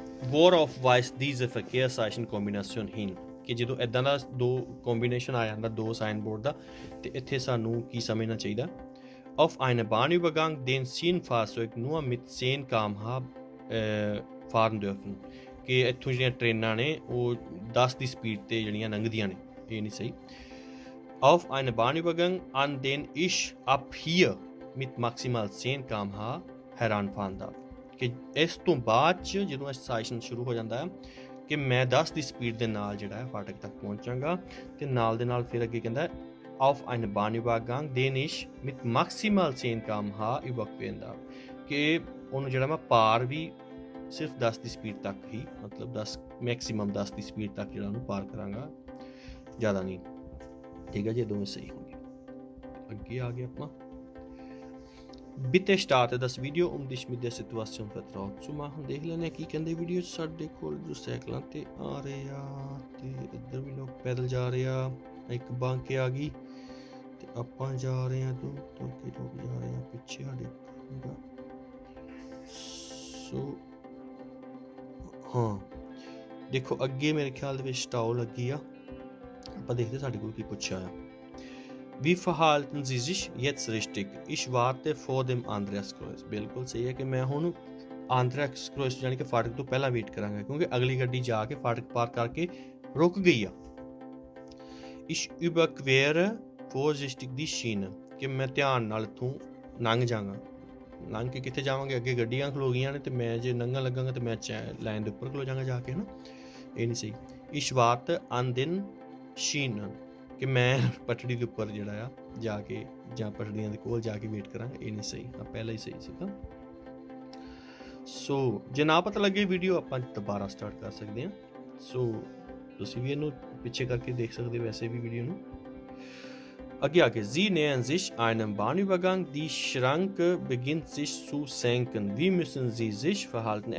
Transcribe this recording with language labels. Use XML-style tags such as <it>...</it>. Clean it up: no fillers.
<de>Worauf weist diese Verkehrszeichen-Kombination hin?</de> <pa>ਕਿ ਜਦੋਂ ਇੱਦਾਂ ਦਾ ਦੋ ਕੰਬੀਨੇਸ਼ਨ ਆ ਜਾਂਦਾ ਦੋ ਸਾਈਨ ਬੋਰਡ ਦਾ, ਤੇ ਇੱਥੇ ਸਾਨੂੰ ਕੀ ਸਮਝਣਾ ਚਾਹੀਦਾ?</pa> <de>Auf einen Bahnübergang, den Schienenfahrzeuge nur mit 10 km/h fahren dürfen,</de> <pa>ਕਿ ਇੱਥੋਂ ਜਿਹੜੀਆਂ ਟ੍ਰੇਨਾਂ ਨੇ ਉਹ 10 ਦੀ ਸਪੀਡ 'ਤੇ ਜਿਹੜੀਆਂ ਲੰਘਦੀਆਂ ਨੇ, ਇਹ ਨਹੀਂ ਸਹੀ।</pa> <de>Auf einen Bahnübergang, an den ich ab hier mit maximal 10 km/h heranfahren darf,</de> <pa>ਕਿ ਇਸ ਤੋਂ ਬਾਅਦ 'ਚ ਜਦੋਂ ਸਟੇਸ਼ਨ ਸ਼ੁਰੂ ਹੋ ਜਾਂਦਾ ਹੈ ਕਿ ਮੈਂ 10 ਦੀ ਸਪੀਡ ਦੇ ਨਾਲ ਜਿਹੜਾ ਹੈ ਫਾਟਕ ਤੱਕ ਪਹੁੰਚਾਂਗਾ, ਤੇ ਨਾਲ ਦੇ ਨਾਲ ਫਿਰ ਅੱਗੇ ਕਹਿੰਦਾ</pa> <de>auf einen Bahnübergang, den ich mit maximal 10 km/h überqueren darf,</de> <pa>ਕਿ ਉਹਨੂੰ ਜਿਹੜਾ ਮੈਂ ਪਾਰ ਵੀ ਸਿਰਫ 10 ਦੀ ਸਪੀਡ ਤੱਕ ਹੀ, ਮਤਲਬ 10 ਦੀ ਸਪੀਡ ਤੱਕ ਜਿਹੜਾ ਉਹਨੂੰ ਪਾਰ ਕਰਾਂਗਾ, ਜ਼ਿਆਦਾ ਨਹੀਂ। ਠੀਕ ਹੈ ਜੀ, ਦੋਵੇਂ ਸਹੀ ਹੋਣਗੇ। ਅੱਗੇ ਆ ਗਏ ਆਪਾਂ।</pa> <de>Bitte starte das Video, um dich mit der Situation vertraut zu machen।</de> <pa>ਦੇਖ ਲੈਣੇ ਕੀ ਕਹਿੰਦੇ ਵੀਡੀਓ 'ਚ। ਸਾਡੇ ਕੋਲ ਜੋ ਸਾਈਕਲਾਂ ਤੇ ਆ ਰਹੇ ਆ ਤੇ ਇੱਧਰ ਵੀ ਲੋਕ ਪੈਦਲ ਜਾ ਰਹੇ ਆ। ਇੱਕ ਬਾਂਕੇ ਆ ਗਈ ਤੇ ਆਪਾਂ ਜਾ ਰਹੇ ਆ ਤੋਂ ਅੱਗੇ ਲੋਕ ਜਾ ਰਹੇ ਆ ਪਿੱਛੇ ਸਾਡੇ। ਸੋ ਹਾਂ ਦੇਖੋ ਅੱਗੇ ਮੇਰੇ ਖਿਆਲ ਦੇ ਵਿੱਚ ਸਟਾਓ ਲੱਗੀ ਆ। ਆਪਾਂ ਦੇਖਦੇ ਸਾਡੇ ਕੋਲ ਕੀ ਪੁੱਛਿਆ ਆ।</pa> <de>Wie verhalten Sie sich jetzt richtig? Ich warte vor dem Andreaskreuz।</de> <pa>ਬਿਲਕੁਲ ਸਹੀ ਹੈ ਕਿ ਮੈਂ ਹੁਣ Andreaskreuz ਯਾਨੀ ਕਿ ਫਾਟਕ ਤੋਂ ਪਹਿਲਾਂ ਵੇਟ ਕਰਾਂਗਾ ਕਿਉਂਕਿ ਅਗਲੀ ਗੱਡੀ ਜਾ ਕੇ ਫਾਟਕ ਪਾਰ ਕਰਕੇ ਰੁਕ ਗਈ ਆ।</pa> <de>Ich überquere vorsichtig die Schiene।</de> <pa>ਕਿ ਮੈਂ ਧਿਆਨ ਨਾਲ ਇੱਥੋਂ ਲੰਘ ਜਾਵਾਂਗਾ। ਲੰਘ ਕੇ ਕਿੱਥੇ ਜਾਵਾਂਗੇ? ਅੱਗੇ ਗੱਡੀਆਂ ਖਲੋ ਗਈਆਂ ਨੇ ਤੇ ਮੈਂ ਜੇ ਲੰਘਣ ਲੱਗਾਂਗਾ ਤੇ ਮੈਂ ਲਾਈਨ ਦੇ ਉੱਪਰ ਖਲੋ ਜਾਵਾਂਗਾ ਜਾ ਕੇ, ਹੈ ਨਾ। ਇਹ ਨਹੀਂ ਸਹੀ।</pa> <de>Ich warte an den Schienen।</de> <pa>ਕਿ ਮੈਂ ਪਟੜੀ ਦੇ ਉੱਪਰ ਜਿਹੜਾ ਆ ਜਾ ਕੇ ਜਾਂ ਪਟੜੀਆਂ ਦੇ ਕੋਲ ਜਾ ਕੇ ਵੇਟ ਕਰਾਂਗਾ। ਇਹ ਨਹੀਂ ਸਹੀ, ਆ ਪਹਿਲਾਂ ਹੀ ਸਹੀ ਸੀਗਾ। ਸੋ ਜੇ ਨਾ ਪਤਾ ਲੱਗੇ ਵੀਡੀਓ ਆਪਾਂ ਦੁਬਾਰਾ ਸਟਾਰਟ ਕਰ ਸਕਦੇ ਹਾਂ। ਸੋ ਤੁਸੀਂ ਵੀ ਇਹਨੂੰ ਪਿੱਛੇ ਕਰਕੇ ਦੇਖ ਸਕਦੇ ਹੋ ਵੈਸੇ ਵੀ ਵੀਡੀਓ ਨੂੰ। ਅੱਗੇ ਆ ਕੇ</pa> <de>Sie nähern sich einem Bahnübergang, die Schranke beginnt sich zu senken, wie müssen Sie sich verhalten?</de>